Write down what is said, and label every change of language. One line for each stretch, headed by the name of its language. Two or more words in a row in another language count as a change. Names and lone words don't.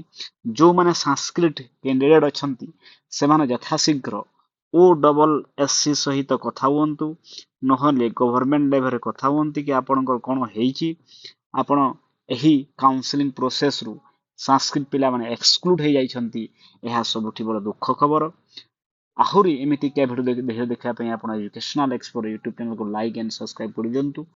Odia: ଯେଉଁ ମାନେ ସଂସ୍କୃତ କ୍ୟାଣ୍ଡିଡେଟ ଅଛନ୍ତି ସେମାନେ ଯଥାଶୀଘ୍ର ଓ
English: double SC
Odia: ସହିତ କଥା ହୁଅନ୍ତୁ, ନହେଲେ
English: government level
Odia: ରେ କଥା ହୁଅନ୍ତି କି ଆପଣଙ୍କର କଣ ହେଉଛି, ଆପଣ ଏହି
English: counselling process
Odia: ରୁ ସଂସ୍କୃତ ପିଲା ମାନେ ଏକ୍ସକ୍ଲୁଡ ହେଇ ଯାଉଛନ୍ତି। ଏହା ସବୁଠି ବଡ଼ ଦୁଃଖ ଖବର। ଆହୁରି ଏମିତିକା ଭିଡ଼ିଓ ଦେଖିବା ପାଇଁ ଆପଣ ଏଜୁକେଶନାଲ ଏକ୍ସପୋର ୟୁଟ୍ୟୁବ ଚ୍ୟାନେଲକୁ
English: like and subscribe
Odia: କରିଦିଅନ୍ତୁ।